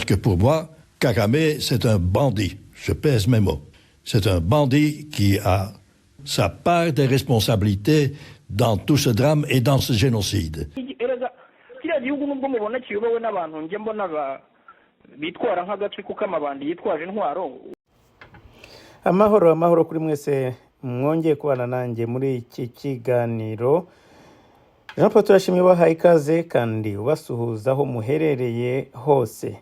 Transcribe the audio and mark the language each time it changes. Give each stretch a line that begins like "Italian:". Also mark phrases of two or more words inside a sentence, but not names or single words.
French: que pour moi, Kagame, c'est un bandit. Je pèse mes mots. C'est un bandit qui a sa part de responsabilité dans tout ce drame et dans ce génocide.
Kinyarwanda: kiriya gihugu nubwo mubona kiyobowe n'abantu njye mbona bitwara nk'agatsiko k'amabandi yitwaje intwaro. amahoro kuri mwese mwongeye kubana nanjye muri iki kiganiro. Jean Paul turashimye bahaye ikaze kandi ubasuhuza aho muherereye hose.